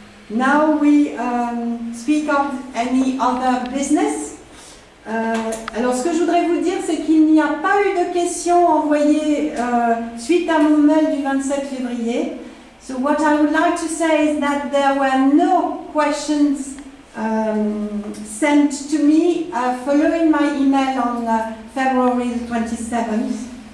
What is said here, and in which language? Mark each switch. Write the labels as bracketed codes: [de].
[en] Now we speak of any other business. [fr] Alors, ce que je voudrais vous dire, c'est qu'il n'y a pas eu de questions envoyées suite à mon mail du 27 février. [en] So what I would like to say is that there were no questions sent to me following my email on February 27th.